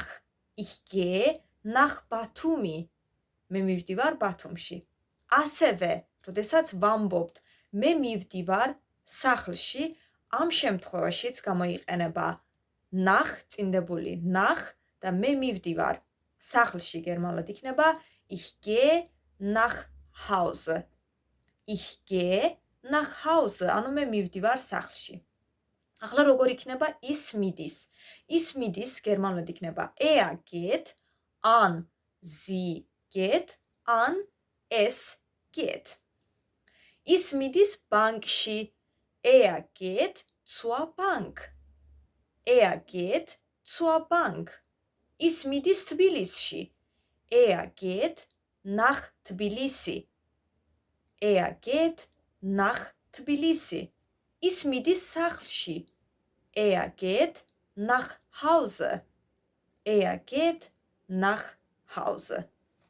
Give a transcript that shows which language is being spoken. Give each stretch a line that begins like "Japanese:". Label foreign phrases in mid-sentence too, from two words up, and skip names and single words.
German: Ich gehe nach Batumi.
Georgian: მე მივდივარ ბათუმში. ასევე, როდესაც ვამბობთ, მე მივდივარ სახლში, ამ შემთხვევაშიც გამოიყენება nach წინდებული nach და მე მივდივარ სახლში გერმანულად იქნება
German: ich gehe nach Hause. Ich gehe nach Hause.
Georgian: ანუ მე მივდივარ სახლში. ახლა როგორ იქნება ის მიდის? ის მიდის გერმანულად იქნება
German: er geht,
Georgian: an
German: sie geht,
Georgian: an
German: es geht.
Georgian: ის მიდის ბანკში.
German: Er geht zur Bank. Er geht zur Bank.
Georgian: ის მიდის თბილისში.
German: Er geht nach Tbilisi. Er geht nach Tbilisi.
Georgian: ის მიდის სახლში.
German: Er geht nach Hause. Er geht nach Hause.